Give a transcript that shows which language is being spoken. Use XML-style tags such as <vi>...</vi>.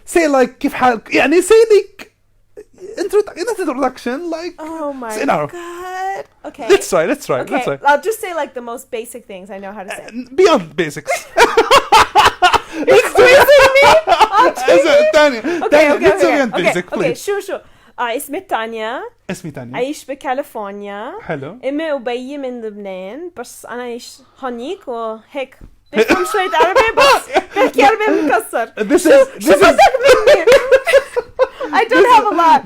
<en>Say like</en> <ar>كيف حالك,</ar> <en>يعني say like, introduction, like, oh my god. Okay. Let's try. Okay, I'll just say like the most basic things I know how to say. Beyond basics. You're squeezing me on TV? Tania, let's say beyond basic, okay, please.</en> <ar>شو اسمي تانيا. اسمي تانيا. أعيش بكاليفورنيا. حلو. أمي وبيي من لبنان بس أنا أعيش هونيك وهيك. بفهم شوية عربي بس بحكي عربي مكسر. شو بدك مني؟</ar> <en>I don't have a lot.</en>